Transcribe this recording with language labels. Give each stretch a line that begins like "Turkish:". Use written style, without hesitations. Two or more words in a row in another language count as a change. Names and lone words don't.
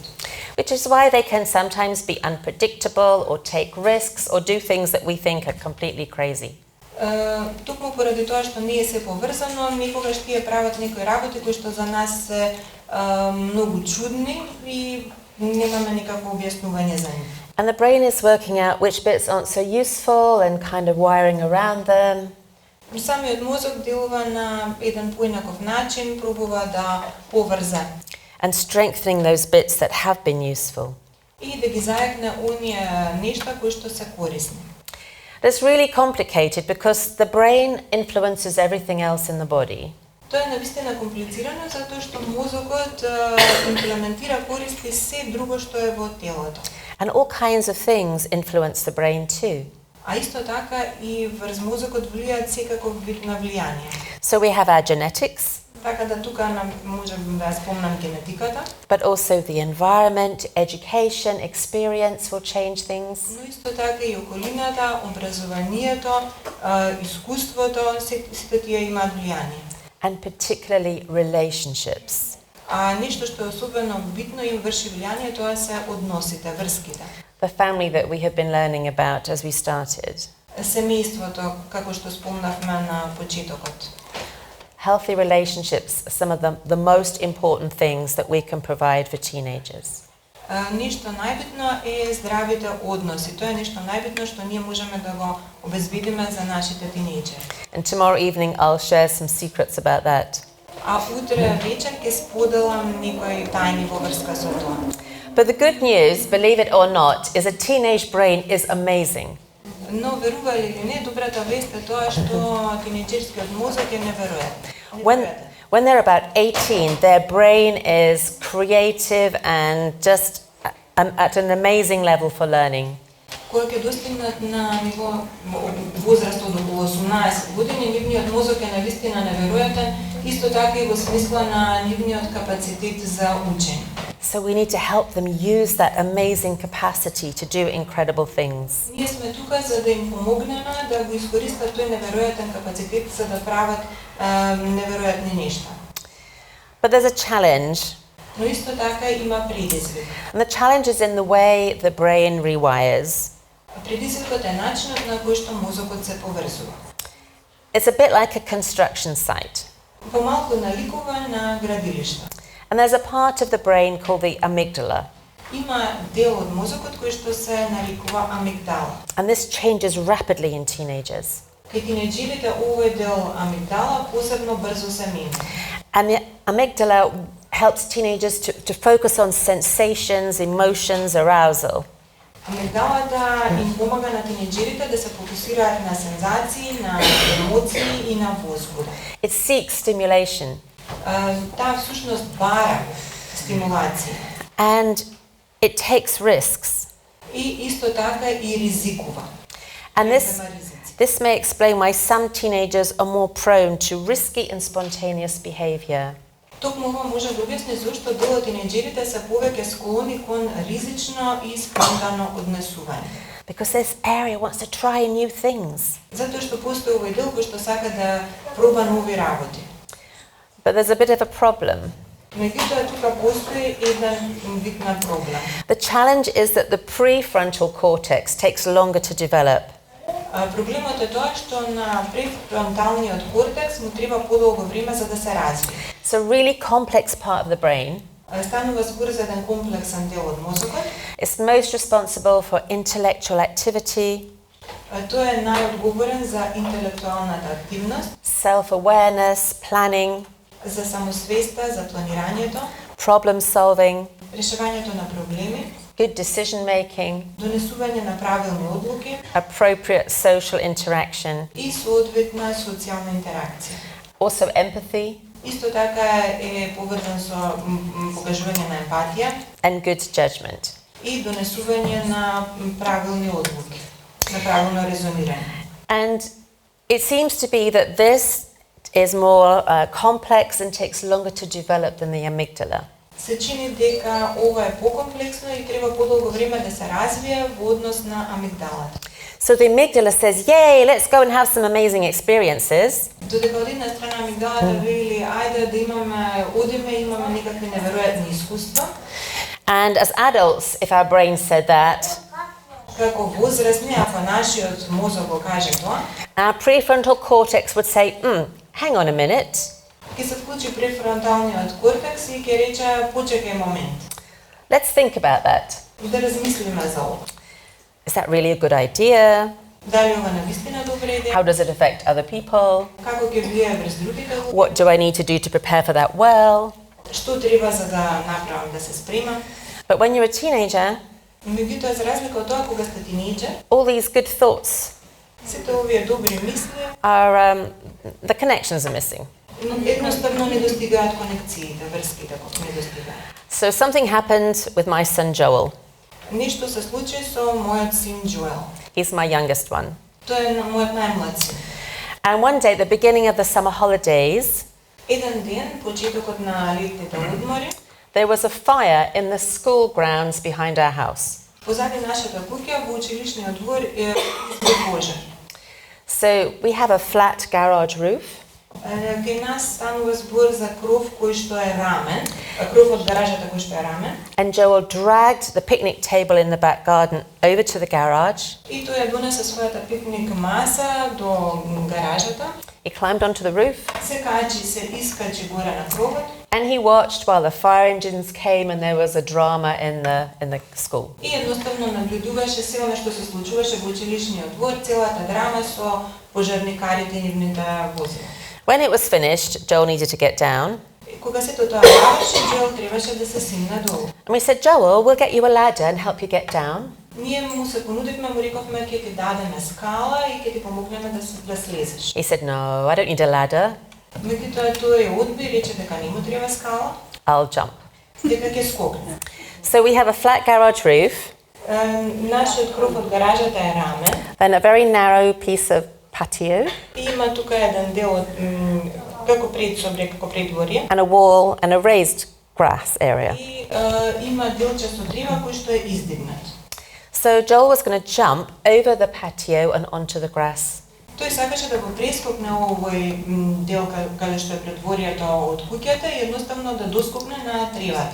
English: Which is why they can sometimes be unpredictable or take risks or do things that we think are completely crazy.
Macedonian: Токму поради тоа што не е се поврзано, некогаш тие прават некои работи кои што за нас се многу чудни и немаме никакво објаснување за нив.
English: And the brain is working out which bits aren't so useful and kind of wiring around them.
Macedonian: Самиот мозок делува на еден поинаков начин, пробува да поврза
English: And strengthening those bits that have been useful.
Macedonian: и да ги зајакне оние нешта кои што се корисни.
English: That's really complicated because the brain influences everything else in the body.
Macedonian: Тоа е навистина комплицирано затоа што мозокот имплементира користи се друго што е во телото.
English: And all kinds of things influence the brain too.
Macedonian: А исто така и врз мозокот влијаат секаков вид на влијание.
English: So we have our genetics,
Macedonian: Така да тука можам да спомнам генетиката,
English: but also the environment, education, experience will change things.
Macedonian: но исто така и околината, образованието, искуството, сите тие имаат влијание.
English: And particularly relationships.
Macedonian: А нешто што е особено битно им врши влијание, тоа се односите, врските.
English: The family that we have been learning about as we started.
Macedonian: Семејството, како што спомнавме на почетокот.
English: Healthy relationships are some of the most important things that we can provide for teenagers.
Macedonian: Нешто најбитно е здравите односи. Тоа е нешто најбитно што ние можеме да го обезбедиме за нашите тинејџери.
English: And tomorrow evening I'll share some secrets about that.
Macedonian: А утре вечер ќе споделам некои тајни во врска со тоа.
English: But the good news, believe it or not, is a teenage brain is amazing.
Macedonian: Но верували или не, добрата вест е тоа што тинејџерскиот мозок е неверојатен.
English: When they're about 18, their brain is creative and just at an amazing level for learning.
Macedonian: Кога ќе достигнат на ниво возраст од околу 18 години, нивниот мозок е навистина неверојатен, исто така и во смисла на нивниот капацитет за учење.
English: So we need to help them use that amazing capacity to do incredible things.
Macedonian: Ние сме тука за да им помогнеме да го искористат тој неверојатен капацитет за да прават неверојатни нешта.
English: But there's a challenge.
Macedonian: Но исто така има предизвик.
English: And the challenge is in the way the brain rewires.
Macedonian: Предизвикот е начинот на кој што мозокот се поврзува.
English: It's a bit like a construction site.
Macedonian: Помалку наликува на градилиште.
English: And there's a part of the brain called the amygdala.
Macedonian: Има дел од мозокот кој што се нарекува амигдала.
English: And this changes rapidly in teenagers.
Macedonian: Кај тинејџерите овој дел амигдала посебно брзо се менува.
English: And the amygdala helps teenagers to focus on sensations, emotions, arousal.
Macedonian: Амигдалата им помага на тинејџерите да се фокусираат на сензации, на емоции и на возбуда.
English: It seeks stimulation.
Macedonian: Таа всушност бара стимулација.
English: And it takes risks.
Macedonian: И исто така и ризикува.
English: And this may explain why some teenagers are more prone to risky and spontaneous behavior.
Macedonian: Токму ова може да објасни зошто дел од тинејџерите се повеќе склони кон ризично и спонтано однесување.
English: Because this area wants to try new things.
Macedonian: Затоа што постои овој дел кој што сака да проба нови работи.
English: But there's a bit of a problem.
Macedonian: Меѓутоа тука постои еден вид на проблем.
English: The challenge is that the prefrontal cortex takes longer to develop.
Macedonian: Проблемот е тоа што на префронталниот кортекс му треба подолго време за да се развие.
English: It's a really complex part of the brain.
Macedonian: Станува збор за еден комплексен дел од мозокот.
English: It's most responsible for intellectual activity,
Macedonian: Тој е најодговорен за интелектуалната активност,
English: self-awareness, planning,
Macedonian: за самосвеста, за планирањето,
English: problem solving,
Macedonian: решавањето на проблеми,
English: good decision making,
Macedonian: донесување на правилни одлуки
English: appropriate social interaction,
Macedonian: и соодветна социјална интеракција.
English: also empathy
Macedonian: Исто така е поврзан со покажување на емпатија
English: and good judgment.
Macedonian: и донесување на правилни одлуки, на правилно резонирање.
English: And it seems to be that this is more complex and takes longer to develop than the amygdala.
Macedonian: Се чини дека ова е покомплексно и треба подолго време да се развие во однос на амигдалата.
English: So the amygdala says, yay, let's go and have some amazing experiences.
Macedonian: Додека од една страна амигдалата вели, ајде да одиме, имаме некакви неверојатни искуства.
English: And as adults, if our brain said that,
Macedonian: Како возрастни, ако нашиот мозок го каже тоа,
English: our prefrontal cortex would say, hang on a minute.
Macedonian: ќе се вклучи префронталниот кортекс и ќе рече, почекај момент.
English: Let's think about that.
Macedonian: Да размислиме за ова.
English: Is that really a good idea?
Macedonian: Дали ова навистина добра идеја?
English: How does it affect other people?
Macedonian: Како ќе влијае врз другите луѓе?
English: What do I need to do to prepare for that well?
Macedonian: Што треба за да направам да се спремам?
English: But when you're a teenager,
Macedonian: Меѓутоа, за разлика од тоа, кога сте тинејџер,
English: all these good thoughts
Macedonian: сите овие добри мисли
English: are, the connections are missing.
Macedonian: едноставно не достигаат конекциите, врските не достигаат.
English: So something happened with my son Joel.
Macedonian: Нешто се случи со мојот син Джоел.
English: He's my youngest one.
Macedonian: Тој е мојот најмлад син.
English: And one day at the beginning of the summer holidays,
Macedonian: Еден ден, почетокот на летните одмори,
English: there was a fire in the school grounds behind our house.
Macedonian: позади нашата куќа во училишниот двор е пожар.
English: So we have a flat garage roof.
Macedonian: Кај нас станува збор за кров кој што е рамен, кров од гаражата кој што е рамен.
English: And Joel dragged the picnic table in the back garden over to the garage.
Macedonian: И тој ја донесе својата пикник маса до гаражата.
English: He climbed onto the roof
Macedonian: Се качи, се искачи горе на кровот.
English: and he watched while the fire engines came and there was a drama in the school.
Macedonian: И едноставно наблюдуваше се она што се случуваше во училишниот двор, целата драма со пожарникарите и нивните возила.
English: When it was finished, Joel needed to get down.
Macedonian: Кога сето тоа заврши, Джоел требаше да се симне долу.
English: And we said, Joel, we'll get you a ladder and help you get down.
Macedonian: Ние му се понудивме, му рековме ќе ти дадеме скала и ќе ти помогнеме да слезеш.
English: He said, no, I don't need a ladder.
Macedonian: Меѓутоа тој одби и рече дека не му треба скала,
English: I'll jump.
Macedonian: дека ќе скокне.
English: So we have a flat garage roof,
Macedonian: Нашиот кров од гаражата е рамен.
English: then a very narrow piece of patio,
Macedonian: И има тука еден дел од како предсобре, како предворје.
English: and a wall and a raised grass area.
Macedonian: И има делче со дрива кој што е издигнат.
English: So Joel was going to jump over the patio and onto the grass.
Macedonian: Тој сакаше да го прескокне овој дел каде што е предворието од куќата и едноставно да доскокне на тривата.